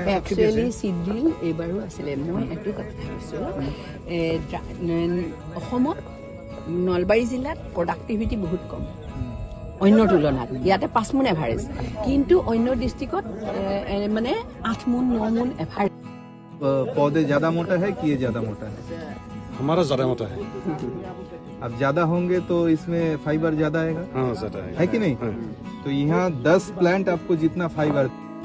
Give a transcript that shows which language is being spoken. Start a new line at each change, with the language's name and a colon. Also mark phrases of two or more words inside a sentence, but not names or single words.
Assamese: একচুৱেলি চিডিল এইবাৰো আছিলে মই এইটো কথা কৈছোঁ অসমত নলবাৰী জিলাত প্ৰডাক্টিভিটি বহুত কম অন্য তুলনাত ইয়াতে 5 মোন এভাৰেজ কিন্তু অন্য ডিষ্ট্ৰিক্টত মানে 8 মোন 9 মোন এভাৰেজ
Hindi: पौधे ज्यादा मोटा है कि ये ज्यादा मोटा है? हमारा ज़्यादा मोटा है अब ज्यादा होंगे तो इसमें फाइबर ज्यादा आएगा हाँ ज़्यादा है कि नहीं? तो यहाँ 10 प्लांट आपको जितना फाइबर